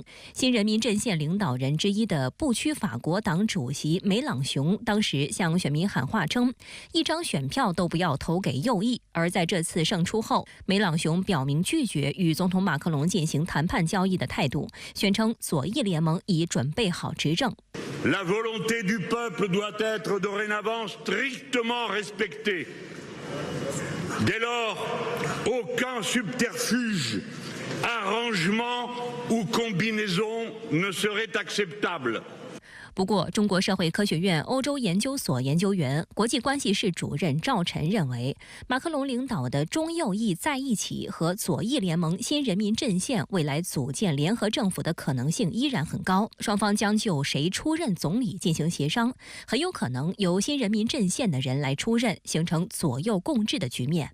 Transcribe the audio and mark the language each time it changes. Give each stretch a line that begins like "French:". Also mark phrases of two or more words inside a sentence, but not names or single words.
Chinese: 新人民阵线领导人之一的不屈法国党主席梅朗雄当时向选民喊话称，一张选票都不要投给右翼。而在这次胜出后，梅朗雄表明拒绝与总统马克龙进行谈判交易的态度，宣称左翼联盟已准备好执政。
French: La volonté du peuple doit être dorénavant strictement respectée. Dès lors, aucun subterfuge, arrangement ou combinaison ne serait acceptable.
Chinese: 不过，中国社会科学院欧洲研究所研究员、国际关系室主任赵晨认为，马克龙领导的中右翼在一起和左翼联盟新人民阵线未来组建联合政府的可能性依然很高，双方将就谁出任总理进行协商，很有可能由新人民阵线的人来出任，形成左右共治的局面。